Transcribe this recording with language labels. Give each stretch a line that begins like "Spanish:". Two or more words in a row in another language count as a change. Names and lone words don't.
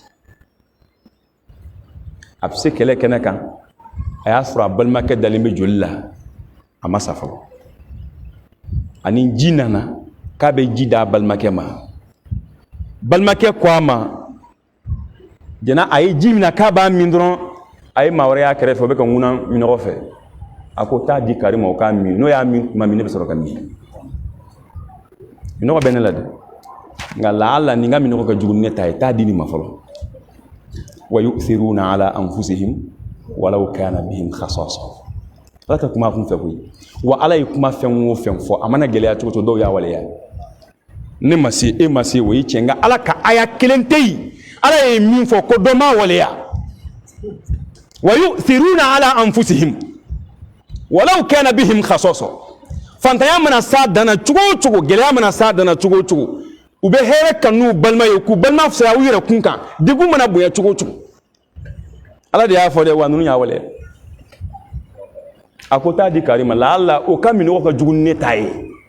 Bambara: a bɛ se kɛlɛ kɛnɛ kan a y'a sɔrɔ a balimakɛ dalen bɛ joli la a ma sa fɔlɔ, ani ji nana k'a bɛ ji d'a balimakɛ ma, balimakɛ ko a ma jɛna a ye ji min k'a b'a min dɔrɔn a ye maa wɛrɛ y'a kɛrɛfɛ o bɛ ka ŋunan minɔgɔ fɛ, a ko taa di kari ma o k'a min, n'o y'a min tuma min ne bɛ sɔrɔ ka min. Minɔgɔ bɛ ne la dɛ nka laala nin ka minɔgɔ ka jugu ni ne ta ye, taa di nin ma fɔlɔ.
Arabic: ويؤثرون على أنفسهم ولو كان بهم خصاصة.
Bambara: Ala ta kuma kun fɛ koyi, wa Ala ye kuma fɛn o fɛn fɔ a mana gɛlɛya cogo cogo dɔw y'a waleya. Ne ma se e ma se o ye tiɲɛ, nka Ala ka aya kelen tɛ yen, Ala ye min fɔ ko dɔ ma waleya.
Arabic: ويؤثرون على أنفسهم ولو كان بهم خصاصة.
Bambara: Fantanya mana sa dana cogo o cogo, gɛlɛya mana sa dana cogo o cogo, u bɛ hɛrɛ kanu balima ye k'u balima fisaya u yɛrɛ kun kan, degun mana bonya cogo o cogo. Ala de y'a fɔ dɛ, wa ninnu y'a waleya. A ko taa di Karima la Allah o ka minɔgɔ ka jugu ni ne ta ye.